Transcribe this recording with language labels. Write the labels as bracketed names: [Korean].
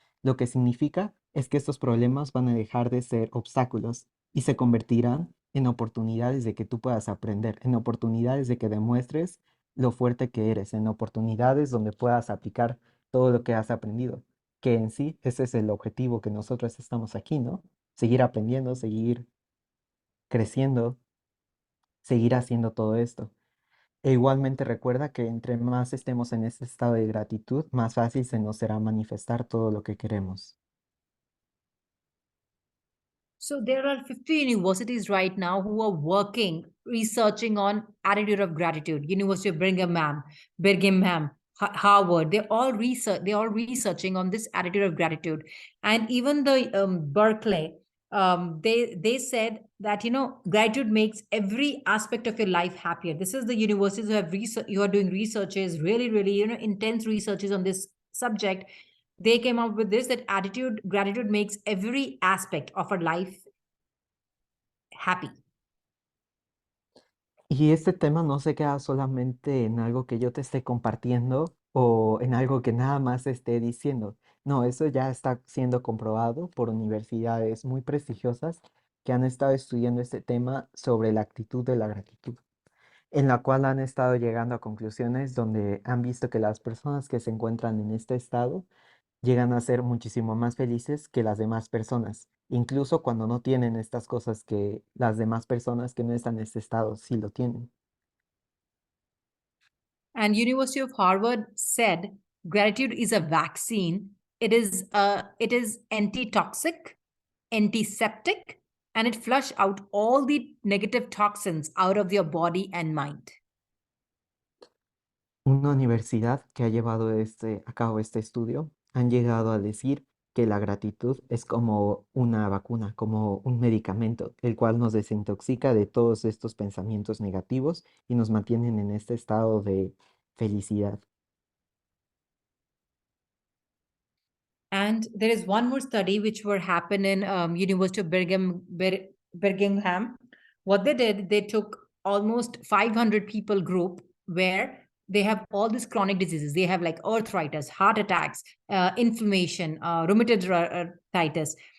[Spanish] Lo que significa es que estos problemas van a dejar de ser obstáculos y se convertirán en oportunidades de que tú puedas aprender, en oportunidades de que demuestres lo fuerte que eres, en oportunidades donde puedas aplicar todo lo que has aprendido, que en sí ese es el objetivo que nosotros estamos aquí, ¿no? Seguir aprendiendo, seguir creciendo, seguir haciendo todo esto. E igualmente recuerda que entre más estemos en este estado de gratitud, más fácil se nos será manifestar todo lo que queremos. [English] So there are 50 universities right now who are working, researching on attitude of gratitude. University of Birmingham, Harvard. They're all researching on this attitude of gratitude, and even the Berkeley. They said that gratitude makes every aspect of your life happier. This is the universities who are doing researches, really intense researches on this subject. They came up with this, that attitude gratitude makes every aspect of our life happy. [Spanish] Y este tema no se queda solamente en algo que yo te esté compartiendo o en algo que nada más esté diciendo. No, eso ya está siendo comprobado por universidades muy prestigiosas que han estado estudiando este tema sobre la actitud de la gratitud, en la cual han estado llegando a conclusiones donde han visto que las personas que se encuentran en este estado llegan a ser muchísimo más felices que las demás personas, incluso cuando no tienen estas cosas que las demás personas que no están en este estado sí lo tienen. [English] And University of Harvard said gratitude is a vaccine. It is anti-toxic, antiseptic, and it flush out all the negative toxins out of your body and mind. [Spanish] Una universidad que ha llevado a cabo este estudio han llegado a decir que la gratitud es como una vacuna, como un medicamento, el cual nos desintoxica de todos estos pensamientos negativos y nos mantienen en este estado de felicidad. [English] And there is one more study which were happen in University of Birmingham. What they did, they took almost 500 people group where they have all these chronic diseases. They have like arthritis, heart attacks, inflammation, rheumatoid arthritis.